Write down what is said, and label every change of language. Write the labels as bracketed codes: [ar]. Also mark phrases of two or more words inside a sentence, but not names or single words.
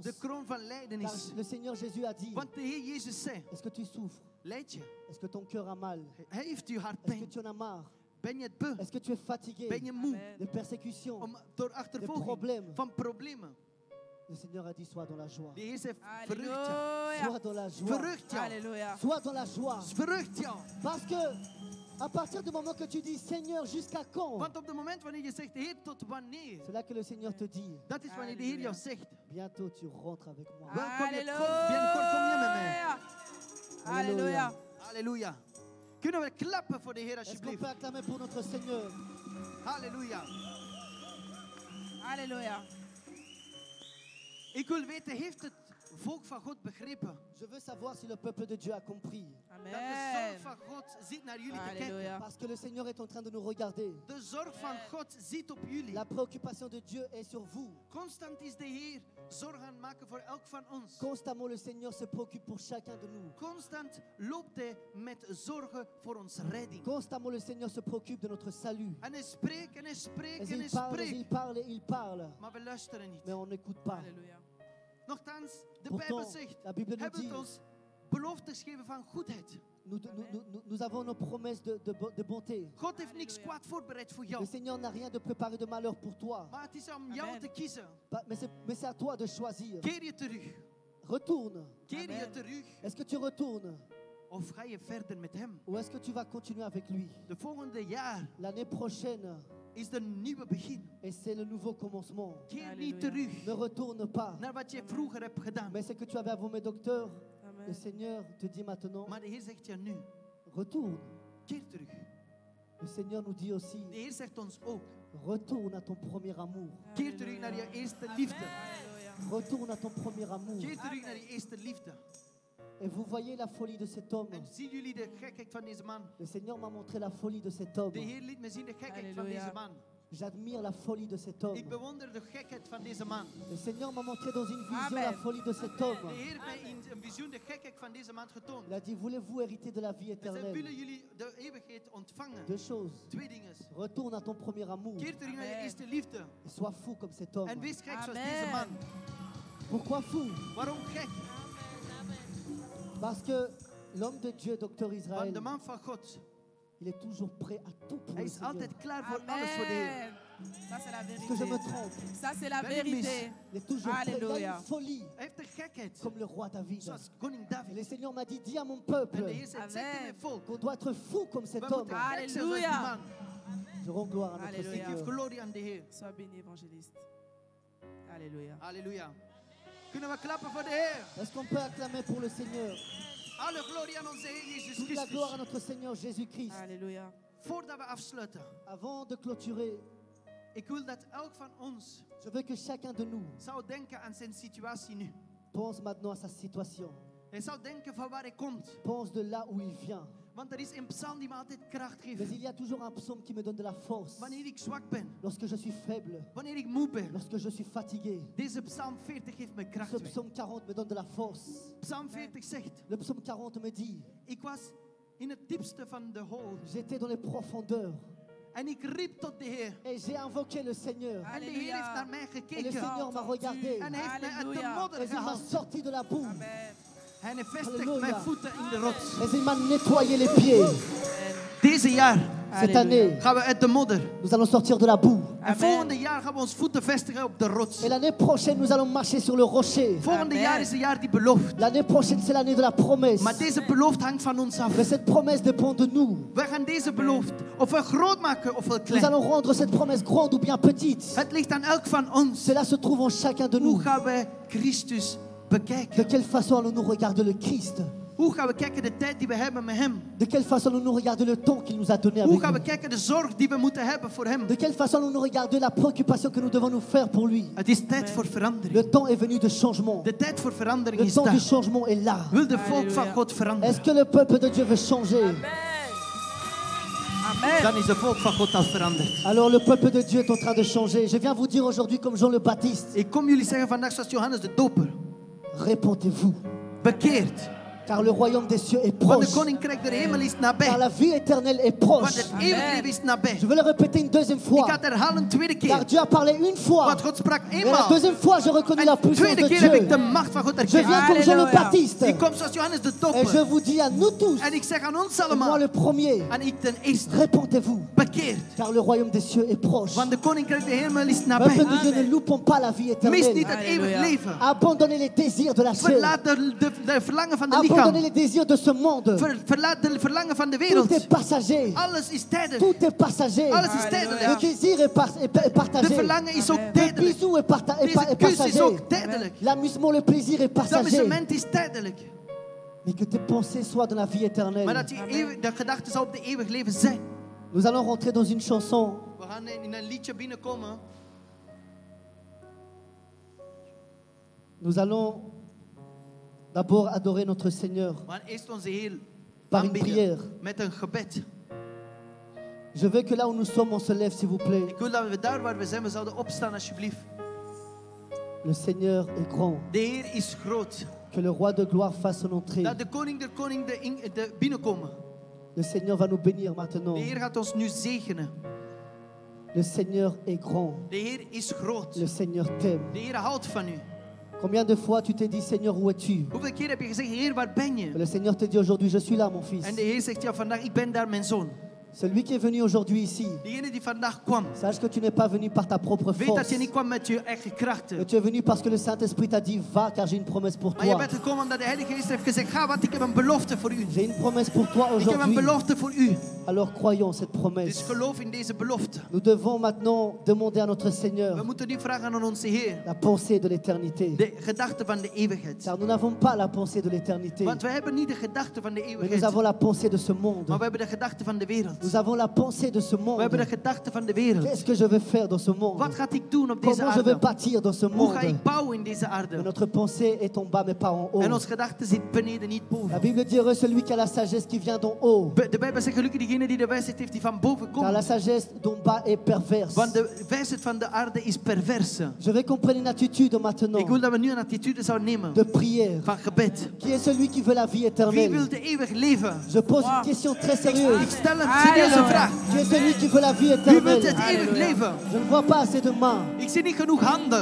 [nl] De kroon van [fr] Car [nl] lijdenis. [fr] le Seigneur Jésus a dit, [nl] Want de Heer Jezus zei, [fr] est-ce que tu souffres? [nl] lijd je? [fr] Est-ce que ton cœur a mal? [nl] Heeft u hart [fr] Est-ce que [nl] pijn? [fr] tu en as marre? [nl] Ben je het beu? [fr] Est-ce que tu es fatigué? [nl] Ben je moe? Amen. [fr] Des persécutions. [nl] Door De achtervolging problemen. van problemen. [fr] Le Seigneur a dit, sois dans la joie. [nl] De Heer zegt, verrucht jou. [fr] Alléluia. Sois dans la joie. [nl] Verrucht jou. [fr] Alléluia. Sois dans la joie. [nl] Verrucht jou. [fr] Parce que à partir du moment que tu dis, Seigneur, jusqu'à quand? [nl] Want op het moment wanneer je zegt, Heer, tot wanneer? [fr] C'est là que le Seigneur te dit, [nl] Dat is wanneer de Heer jou zegt, [fr] bientôt tu rentres avec moi. [nl] welkom je, [fr] Alléluia. [nl] binnenkort kom je met mij. [fr] Alléluia. [nl] Halleluja. Kunnen we klappen voor de Heer [fr] Est-ce qu'on [nl] alsjeblieft? [fr] peut acclamer pour notre Seigneur? [nl] Halleluja. [fr] Alléluia. [nl] Ik wil weten, heeft het volk van God begrepen. [fr] Je veux savoir si le peuple de Dieu a compris. [nl] Dat de Amen. zorg van God ziet naar jullie te kijken. [fr] Alléluia. Parce que le Seigneur est en train de nous regarder. [nl] De zorg van God ziet op jullie. [fr] La préoccupation de Dieu est sur vous. [nl] Constant is de Heer zorg aan het maken voor elk van ons. [fr] Constamment, le Seigneur se préoccupe pour chacun de nous. [nl] Constant loopt hij met zorgen voor ons redding. [fr] Constamment, le Seigneur se préoccupe de notre salut. [nl] En hij spreekt en hij spreekt [fr] Et [nl] en hij [fr] il parle, [nl] spreekt. [fr] il parle, il parle. [nl] Maar we luisteren niet. [fr] Mais on n'écoute pas. Alléluia. [nl] Nochtans, de Bijbel [fr] Pourtant, [nl] zegt, [fr] la Bible nous [nl] hebben [fr] dit, [nl] het ons beloftes gegeven van goedheid. [fr] nous avons nos promesses de bonté. [nl] God heeft niks kwaad voorbereid voor [fr] Le [nl] jou. [fr] Seigneur n'a rien de préparé de malheur pour toi. [nl] Maar het is om jou Amen. te kiezen. [fr] Mais c'est à toi de choisir. [nl] Keer je terug. [fr] Retourne. [nl] Keer je Amen. terug. [fr] Est-ce que tu retournes [nl] Of ga je verder met hem? [fr] ou est-ce que tu vas continuer avec lui? [nl] De volgende jaar [fr] L'année prochaine, [nl] is de nieuwe begin. [fr] et c'est le nouveau commencement. [nl] Keer Halleluja. niet terug [fr] Ne retourne pas. [nl] naar wat je vroeger hebt gedaan. [fr] Mais ce que tu avais avant mes docteurs, le Amen. Seigneur te dit maintenant, [nl] Maar de Heer zegt je nu, [fr] retourne. [nl] keer terug. [fr] Le Seigneur nous dit aussi, [nl] De Heer zegt ons ook, [fr] retourne à ton premier amour. [nl] keer terug naar je eerste liefde. [fr] Alléluia. Retourne à ton premier amour. [nl] Keer terug naar je eerste liefde. [fr] Et vous voyez la folie de cet homme. [nl] En zien jullie de gekheid van deze man? [fr] Le Seigneur m'a montré la folie de cet homme. [nl] De Heer liet me zien de gekheid van Halleluja. deze man. [fr] J'admire la folie de cet homme. [nl] Ik bewonder de gekheid van deze man. [fr] Le Seigneur m'a montré dans une vision Amen. la folie de cet homme. [nl] De Heer heeft mij in een visioen de gekheid van deze man getoond. [fr] Il a dit, voulez-vous hériter de la vie [nl] Hij zei, [fr] éternelle? [nl] willen jullie de eeuwigheid ontvangen? [fr] Deux choses. [nl] Twee dingen. [fr] Retourne à ton premier amour [nl] Keer terug naar je Amen. eerste liefde. [fr] et sois fou comme cet homme. [nl] En wees gek zoals Amen. deze man. [fr] Pourquoi fou? [nl] Waarom gek? [fr] Parce que l'homme de Dieu, docteur [nl] Want [fr] Israël, [nl] de man van God, [fr] il est toujours prêt à tout pour [nl] hij [fr] le [nl] is [fr] Seigneur. [nl] altijd klaar voor alles voor de Heer. [fr] Amen. Ça, c'est la Est-ce que je me vérité. trompe? Ça, c'est la [nl] Ben ik mis. [fr] vérité. Il est toujours prêt. Il a Alléluia. une folie [nl] Hij heeft een gekheid. [fr] comme le roi David. [nl] Zoals koning [fr] Et le [nl] David. [fr] Seigneur m'a dit, dis à mon peuple [nl] En de Heer zegt, zeg tegen mijn volk. [fr] qu'on doit être fou comme cet [nl] We [fr] homme. [nl] moeten gek zijn zoals die Halleluja. man. [fr] Je rends gloire à notre Alléluia. [nl] Ik geef [fr] Seigneur. [nl] glorie aan de Heer. [fr] Sois béni, évangéliste. Alléluia. [nl] Halleluja. Kunnen we klappen voor de Heer? [fr] Est-ce qu'on peut acclamer pour le Seigneur? [nl] Alle glorie aan onze Heer Jezus [fr] Toute la gloire à [nl] Christus. [fr] notre Seigneur Jésus-Christ. Alléluia. [nl] Voordat we afsluiten, [fr] Avant de clôturer, [nl] ik wil dat elk van ons [fr] je veux que chacun de nous [nl] zou denken aan zijn situatie nu. [fr] pense maintenant à sa situation. [nl] Hij zou denken van waar hij komt. [fr] Pense de là où il vient. [nl] Want er is een psalm die me altijd kracht [fr] Mais [nl] geeft. [fr] il y a toujours un psaume qui me donne de la force. [nl] Wanneer ik zwak ben, [fr] Lorsque je suis faible, [nl] wanneer ik moe ben. [fr] lorsque je suis fatigué. [nl] Deze psalm 40 geeft me kracht [fr] Ce [nl] weg. [fr] psaume 40 me donne de la force. [nl] Psalm 40 zegt, [fr] Le psaume 40 me dit, [nl] ik was in het diepste van de hol. [fr] j'étais dans les profondeurs [nl] En ik riep tot de Heer. [fr] et j'ai invoqué le Seigneur. [nl] En de Heer heeft naar mij [fr] Et le [nl] gekeken. [fr] Seigneur m'a regardé [nl] En hij heeft mij uit de [fr] Alléluia. [nl] modder [fr] et il m'a [nl] gehaald. [fr] sorti de la boue. Amen. [nl] En hij vestigt Halleluja. mijn voeten in de rots. [fr] Et il m'a nettoyé les pieds. [nl] Deze jaar [fr] Cette année, [nl] gaan we uit de modder. [fr] nous allons sortir de la boue. [nl] En volgende jaar gaan we ons voeten vestigen op de rots. [fr] Et l'année prochaine, nous allons marcher sur le rocher. [nl] Volgende Amen. jaar is het jaar die belooft. [fr] L'année prochaine, c'est l'année de la promesse. [nl] Maar deze belofte hangt van ons af. [fr] Mais cette promesse dépend de nous. [nl] Wij gaan deze belofte ofwel groot maken ofwel [fr] Nous [nl] klein. [fr] allons rendre cette promesse grande ou bien petite. [nl] Het ligt aan elk van ons. [fr] Cela se trouve en chacun de [nl] Hoe [fr] nous. [nl] gaan wij Christus [fr] De [nl] bekijken? [fr] quelle façon allons-nous regarder le Christ? [nl] Hoe gaan we kijken de tijd die we hebben met hem? [fr] De quelle façon allons-nous regarder le temps qu'il nous a donné [nl] Hoe [fr] avec [nl] gaan we [fr] lui? [nl] kijken de zorg die we moeten hebben voor hem? [fr] De quelle façon allons-nous regarder la préoccupation que nous devons nous faire pour lui? [nl] Het is tijd voor verandering. [fr] Le temps est venu de changement. [nl] De tijd voor verandering [fr] Le [nl] is [fr] temps du [nl] daar. [fr] changement est là. [nl] Wil de volk van Halleluja. God [fr] Est-ce [nl] veranderen? [fr] que le peuple de Dieu veut changer? Amen. Amen. [nl] Dan is de volk van God al veranderd. [fr] Alors le peuple de Dieu est en train de changer. Je viens vous dire aujourd'hui comme Jean le Baptiste, [nl] Ik kom jullie zeggen vandaag zoals Johannes de Doper. [fr] répentez-vous, [nl] Bekeerd. [fr] car le royaume des cieux est [nl] Want de [fr] proche, [nl] koninkrijk der hemel is [fr] car [nl] nabij. [fr] la vie éternelle est [nl] Want [fr] proche. [nl] het eeuwig leven is nabij. [fr] Je veux le répéter une deuxième [nl] Ik [fr] fois, [nl] ga het herhalen een tweede [fr] car [nl] keer. [fr] Dieu a parlé une fois, [nl] Want God sprak [fr] et la [nl] eenmaal. [fr] deuxième fois j'ai reconnu la [nl] En de [fr] puissance [nl] tweede [fr] de [nl] keer heb ik de [fr] Dieu. [nl] macht van God [fr] Je [nl] erkend. [fr] viens comme Jean le Alléluia. Baptiste, [nl] Ik kom zoals Johannes de [fr] et je [nl] Doper. [fr] vous dis à nous tous, [nl] En ik zeg aan ons [fr] et moi [nl] allemaal. [fr] le premier, [nl] En ik ten eerste. [fr] répentez-vous, [nl] Bekeerd. [fr] car le royaume des cieux est proche. [nl] Want de koninkrijk der hemel is [fr] Peuple [nl] nabij. [fr] de Dieu, ne loupons pas la vie [nl] Mis [fr] éternelle. [nl] niet het eeuwig Halleluja. leven. [fr] Abandonnez les désirs de la chair. [nl] Verlaat de verlangen van de [fr] Abandonnez [nl] lichaam. [fr] les désirs de ce monde. [nl] Verlaat de verlangen van de [fr] Tout [nl] wereld. [fr] est passager. [nl] Alles is tijdelijk. [fr] Tout est passager. [nl] Alles is Halleluja. tijdelijk. [fr] Le désir est [nl] De [fr] partagé. [nl] verlangen is ook Amen. [fr] Le [nl] tijdelijk. [fr] bisou est [nl] Deze kus is [fr] passager. [nl] ook tijdelijk. [fr] L'amusement, le plaisir est passager. [nl] Amusement is tijdelijk. [fr] Mais que tes pensées soient dans la vie [nl] Maar [fr] éternelle. [nl] dat je Amen. de gedachten zou op de eeuwig leven zijn. [fr] Nous allons rentrer dans une chanson. [nl] We gaan in een liedje binnenkomen. [fr] Nous allons D'abord, adorer notre Seigneur [nl] We gaan eerst onze Heer [fr] par une [nl] aanbidden [fr] prière. [nl] met een gebed. [fr] Je veux que là où nous sommes, on se lève, s'il vous plaît. [nl] Ik wil dat we daar waar we zijn, we zouden opstaan alsjeblieft. [fr] Le Seigneur est grand. [nl] De Heer is groot. [fr] Que le roi de gloire fasse son entrée. [nl] Dat de koning der koning de binnenkomen. [fr] Le Seigneur va nous bénir maintenant. [nl] De Heer gaat ons nu zegenen. [fr] Le Seigneur est grand. [nl] De Heer is groot. [fr] Le Seigneur t'aime. [nl] De Heer houdt van u. [fr] Combien de fois tu t'es dit, Seigneur, où es-tu? [nl] Hoeveel keer heb je gezegd, Heer, waar ben je? [fr] Le Seigneur te dit aujourd'hui, je suis là, mon fils. [nl] En de Heer zegt, ja, vandaag, ik ben daar, mijn zoon. [fr] Celui qui est venu aujourd'hui ici, [nl] Degene die vandaag kwam, [fr] sache que tu n'es pas venu par ta propre [nl] weet dat [fr] force. [nl] je niet kwam met je eigen krachten. [fr] Mais tu es venu parce que le Saint-Esprit t'a dit, va, car j'ai une promesse pour [nl] Maar je [fr] toi. [nl] bent gekomen omdat de Heilige Geest heeft gezegd, ga, want ik heb een belofte voor u. [fr] J'ai une promesse pour toi [nl] Ik heb een [fr] aujourd'hui. [nl] belofte voor u. [fr] Alors croyons cette [nl] Dus [fr] promesse. [nl] geloof in deze belofte. [fr] Nous devons maintenant demander à notre [nl] We [fr] Seigneur [nl] moeten nu vragen aan onze Heer, [fr] la pensée de l'éternité. [nl] de gedachte van de eeuwigheid. [fr] Car nous n'avons pas la pensée de l'éternité, [nl] Want wij hebben niet de gedachte van de [fr] mais nous [nl] eeuwigheid, [fr] avons la pensée de ce monde. [nl] maar we hebben de gedachte van de wereld. [fr] Nous avons la pensée de ce [nl] We [fr] monde. [nl] hebben de gedachte van de wereld. [fr] Qu'est-ce que je vais faire dans ce monde? [nl] Wat gaat ik doen op deze [fr] Comment je vais [nl] aarde? [fr] bâtir dans ce [nl] Hoe [fr] monde? [nl] ga ik bouwen in deze [fr] Mais [nl] aarde? [fr] notre pensée est en bas, mais pas en haut. [nl] En onze gedachte zit beneden, niet [fr] La [nl] boven. [fr] Bible dit heureux celui qui a la sagesse qui vient d'en haut. [nl] De Bijbel zegt gelukkig diegene die de wijsheid heeft die van boven [fr] Car la [nl] komt. [fr] sagesse d'en bas est perverse. [nl] Want de wijsheid van de aarde is perverse. [fr] Je vais qu'on prenne une attitude maintenant [nl] Ik wil dat we nu een attitude zouden nemen [fr] de prière. [nl] van gebed. [fr] Qui est celui qui veut la vie [nl] Wie [fr] éternelle? [nl] wil de eeuwig leven? [fr] Je pose une question très [nl] Ik [fr] sérieuse. [nl] stel een serieuze vraag. [fr] Qui est celui qui veut la vie [nl] Wie wil [fr] éternelle? [nl] het eeuwig leven? [fr] Je ne vois pas assez de mains. [nl] Ik zie niet genoeg handen.